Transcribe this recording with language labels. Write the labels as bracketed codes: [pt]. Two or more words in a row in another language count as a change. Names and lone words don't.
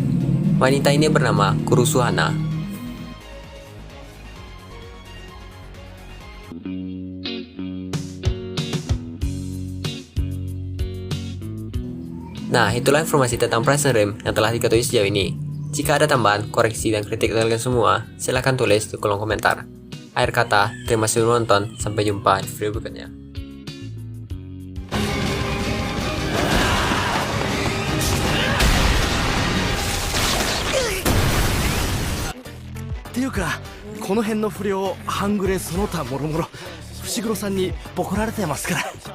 [id] Wanita ini bernama Kurusuhana. Nah, itulah informasi tentang Prison Rim yang telah diketahui sejauh ini. Jika ada tambahan, koreksi, dan kritik dari kalian semua, silahkan tulis di kolom komentar. Akhir kata, terima kasih sudah menonton, sampai jumpa di video berikutnya. [ja] っていうかこの辺の不良半グレその他もろもろ伏黒さんにボコられてますから。